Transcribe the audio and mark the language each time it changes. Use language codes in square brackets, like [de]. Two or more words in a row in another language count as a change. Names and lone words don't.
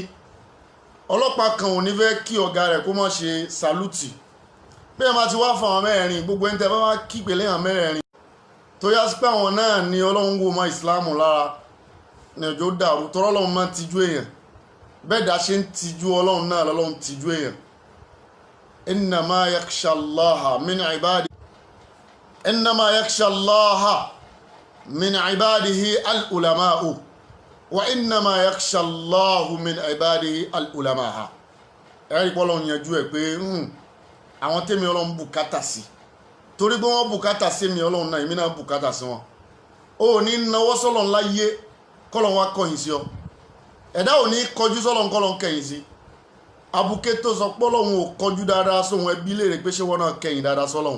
[yo] Ọlọ́pàá kan ò ní fẹ́ kí ọ̀gá rẹ̀ kó má ṣe sàlútì. Bí ẹ máa ti wá fún àwọn mẹ́rin, gbogbo ẹni tẹ́ bá wá kí pẹ̀lẹ́ àwọn mẹ́rin tó yá sí pé àwọn náà ni Ọlọ́run wò mọ́ ìsìláàmù lára ní ọjọ́ dàrú. Tọ́rọ́ Ọlọ́run máa ń tijú èèyàn, bẹ́ẹ̀ dá ṣe ń tijú Ọlọ́run náà lọ́lọ́run tijú èèyàn. [ar] إنما يخشى الله من عباده العلماء وإنما يخشى الله من عباده العلماء. [yo] Ẹ̀rí pé Ọlọ́run yanjú ẹ̀ pé àwọn tèmi Ọlọ́run bùkátà sí, torí pé wọ́n bùkátà sí mi Ọlọ́run náà, èmi náà bùkátà sí wọn. Ó ní náwó sọ́lọ́run láyé kọ́lọ́run wá kọ̀yìn sí ọ, ẹ̀dá ò ní kọjú sọ́lọ́run kọ́lọ́run kẹ̀yìn sí. Abuké tó sọ pé Ọlọ́run ò kọjú dáadáa sóhun, ẹbí léèrè pé ṣé wọ́n náà kẹ̀yìn dáadáa sọ́lọ́run.